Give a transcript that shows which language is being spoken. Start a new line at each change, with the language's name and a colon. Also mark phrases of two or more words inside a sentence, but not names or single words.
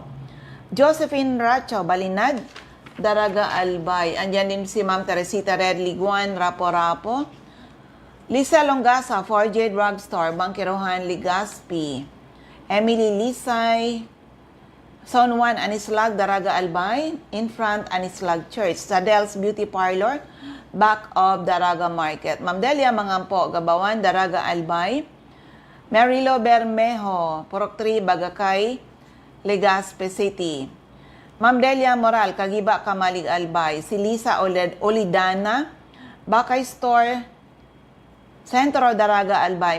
Filipino: Josephine Racho, Balinad, Daraga Albay. Andyan din si Ma'am Teresita Red Liguan, Rapo-Rapo. Lisa Longasa, 4J Drugstore, Bangkirohan, Legazpi. Emily Lisay, Zone 1, Anislag, Daraga Albay.
English: In front, Anislag Church. Sadel's Beauty Parlor, back of Daraga Market.
Filipino: Ma'am Delia Mangampo, Gabawan, Daraga Albay. Marilo Bermejo, Purok 3, Bagakay, Legazpi City. Ma'am Delia Moral, Kagiba, Kamalig Albay. Si Lisa Olidana, Bakay Store, Centro, Daraga Albay.